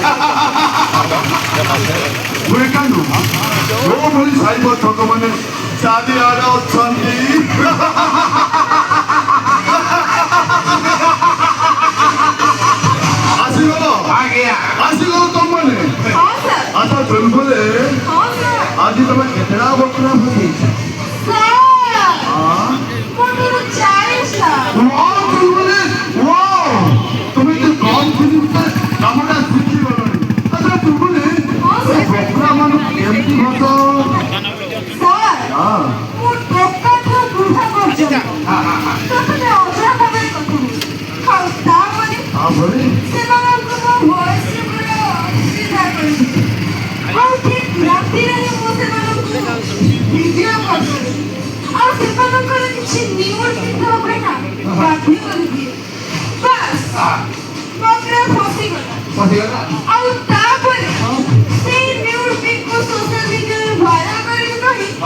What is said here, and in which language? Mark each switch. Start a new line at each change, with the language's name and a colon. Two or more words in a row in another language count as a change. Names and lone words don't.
Odia: ଯୋଉଭଳି ସାଇବର ଠକମାନେ ଚାରିଆଡେ ଅଛନ୍ତି ଆସିଗଲ ଆସିଗଲ ତମମାନେ ହଁ ସାର୍ ଆଚ୍ଛା ତେଣୁକଲେ ହଁ ସାର୍ ଆଜି ତମେ କେତେଟା ବକରା ଭୋଗେଇଛ ସାର୍ ମୋର 40 ସାର୍
Bangla: তুমি যে কম ফিজিক্সে কামটা শিখি গলনি আচ্ছা তুমি এই বকরা মানুষ কেমতি হতো
Odia: স্যার ମୁଁ ଟୋକାଠୁ ବୃଦ୍ଧା ପର୍ଯ୍ୟନ୍ତ ପ୍ରଥମେ ଅଜଣା ଭାବରେ କଥା ହୁଏ ଆଉ ତାପରେ ସେମାନଙ୍କୁ ମୋ ଭଏସରେ ପୁରା ଅସୁବିଧା କରିଛି ଆଉ ଠିକ ରାତିରେ ହିଁ ମୁଁ ସେମାନଙ୍କୁ ଭିଡ଼ିଓ କଲ୍ କରେ ଆଉ ସେମାନଙ୍କର କିଛି ନ୍ୟୁଜ୍ ଦେଖିବା ପାଇଁ ନା ବାଧ୍ୟ କରିଦିଏ ବାସ୍ ବକରା ଫସିଗଲା ଆଉ ତାପରେ ସେଇ ନ୍ୟୁଜ୍ ପିକ୍କୁ ସୋସିଆଲ ମିଡ଼ିଆରେ ଭାଇରାଲ କରିବି କହି